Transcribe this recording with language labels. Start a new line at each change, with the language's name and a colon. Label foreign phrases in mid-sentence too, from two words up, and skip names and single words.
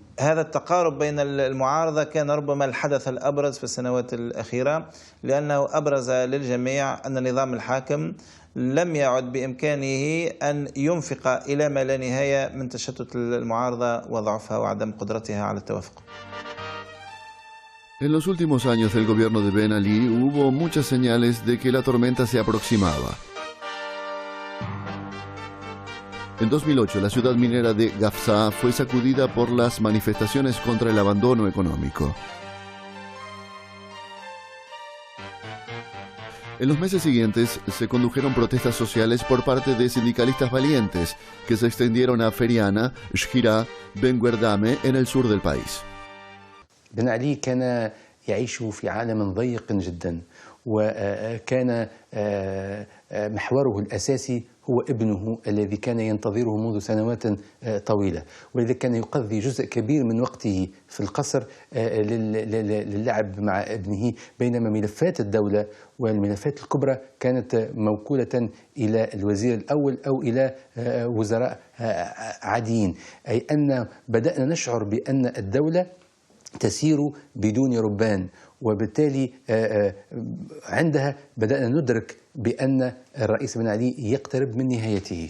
Arabic: هذا التقارب بين المعارضة كان ربما الحدث الأبرز في السنوات الأخيرة، لأنه أبرز للجميع أن النظام الحاكم لم يعد بإمكانه أن ينفق إلى ما لا نهاية من تشتت المعارضة وضعفها وعدم قدرتها على التوافق.
Spanish: En los últimos años del gobierno de Ben Ali hubo muchas señales de que la tormenta se aproximaba. En 2008, la ciudad minera de Gafsa fue sacudida por las manifestaciones contra el abandono económico. En los meses siguientes se condujeron protestas sociales por parte de sindicalistas valientes que se extendieron a Feriana, Shkira, Ben Guerdame en el sur del país.
Arabic: بن علي كان يعيش في عالم ضيق جدا وكان محوره الأساسي هو ابنه الذي كان ينتظره منذ سنوات طويلة، ولذا كان يقضي جزء كبير من وقته في القصر للعب مع ابنه، بينما ملفات الدولة والملفات الكبرى كانت موكولة إلى الوزير الأول أو إلى وزراء عاديين، أي أن بدأنا نشعر بأن الدولة تسير بدون ربان، وبالتالي عندها بدأنا ندرك بأن الرئيس بن علي يقترب من نهايته.